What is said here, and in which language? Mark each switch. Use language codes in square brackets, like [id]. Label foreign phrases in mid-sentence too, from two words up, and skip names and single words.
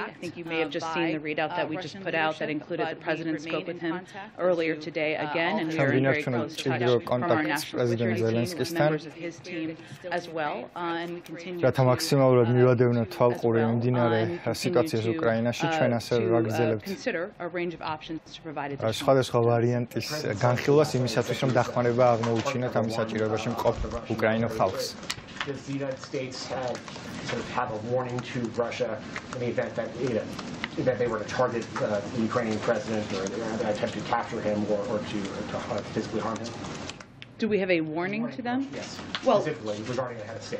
[en] I think you may have just seen the readout that we just put out that included the president spoke with him earlier today again, and we are in very close touch from our national security team with members of his team as well, and we continue to consider a range of options to provide [ka] სხვადასხვა ვარიანტის განხილვას იმისათვის, რომ დახმარება აღმოუჩინოთ ამის საჭიროებაში მყოფ უკრაინელ ხალხს. [en] Does the United States sort of have a warning to Russia in the event that they were to target the Ukrainian president or attempt to capture him or to physically harm him? Do we have a warning to them? Yes. Well, specifically regarding the head of state.